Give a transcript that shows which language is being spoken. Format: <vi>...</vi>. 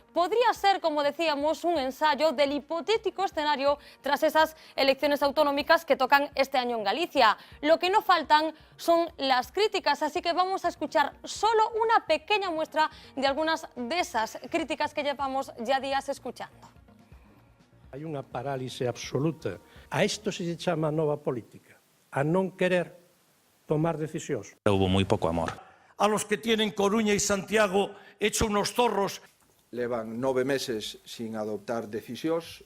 <es>Podría ser, como decíamos, un ensayo del hipotético escenario tras esas elecciones autonómicas que tocan este año en Galicia. Lo que no faltan son las críticas, así que vamos a escuchar solo una pequeña muestra de algunas de esas críticas que llevamos ya días escuchando.</es> <gl>Hai unha parálise absoluta. A isto se chama nova política, a non querer tomar decisións.</gl> <es>Hubo muy poco amor. A los que tienen Coruña y Santiago hecho unos zorros.</es> <gl>Levan 9 meses sin adoptar decisións.</gl>